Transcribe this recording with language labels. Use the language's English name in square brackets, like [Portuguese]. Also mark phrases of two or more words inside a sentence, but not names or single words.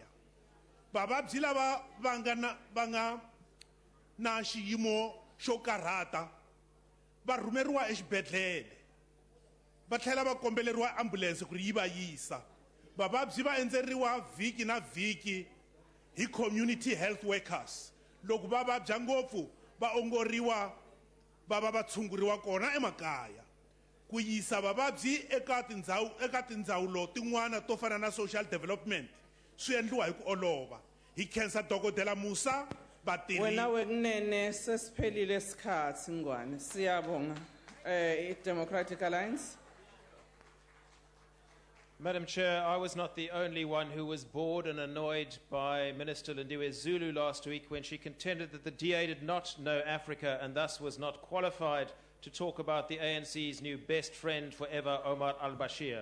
[Tsonga] Vavabyi lava va nga na xiyimo xo karhata va rhumeriwa exibedhlele va tlhela va kombeleriwa ambulance ku ri yi va yisa. Vavabyi va endzeriwa vhiki na vhiki hi [English] community health workers. [Tsonga] Loko va vabya ngopfu va ongoriwa va va tshunguriwa kona emakaya. Ku yisa vavabyi eka tindzawulo tin'wana to fana na [English] social development [Tsonga] swi endliwa hi ku olova. Hi khensa Dr. Musa vatirhi. [Zulu] Wena wekunene sesiphelile isikhathi ngwane. Siyabonga. [English] Democratic Alliance. Madam Chair, I was not the only one who was bored and annoyed by Minister Lindiwe Zulu last week when she contended that the DA did not know Africa and thus was not qualified to talk about the ANC's new best friend forever, Omar al-Bashir.